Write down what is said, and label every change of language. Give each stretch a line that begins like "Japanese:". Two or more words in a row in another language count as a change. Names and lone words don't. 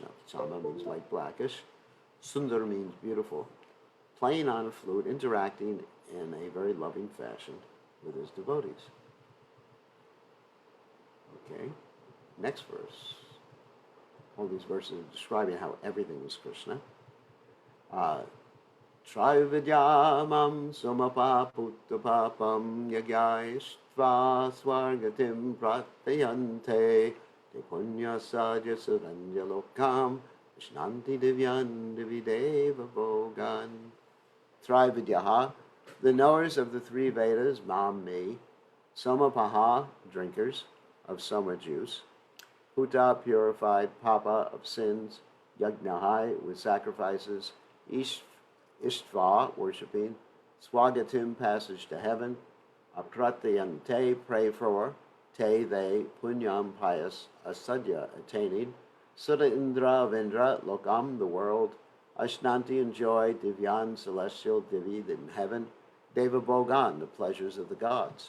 English: Shama means like blackish. Sundar means beautiful. Playing on a flute, interacting in a very loving fashion with his devotees. Okay, next verse. All these verses are describing how everything is Krishna.
Sanskrit: Trividyamam somapaputapapam yagyaishtva swargatim pratayante te punya sadya suranjalokam vishnanti divyan divideva bhogan. Trividyaha,
English: the knowers of the three Vedas, mam, me, somapaha, drinkers of soma juice, puta, purified, papa, of sins, yagnahai, with sacrifices, Ishtva, worshipping, Swagatim, passage to heaven, Apratayante, pray for, Te, they, Punyam, pious, Asadya, attaining,
Sanskrit: Sura Indra,
English: of Indra, Lokam, the world, Ashnanti, enjoy, Divyan, celestial, Divi, in heaven,
Sanskrit: Deva Bhogan,
English: the pleasures of the gods.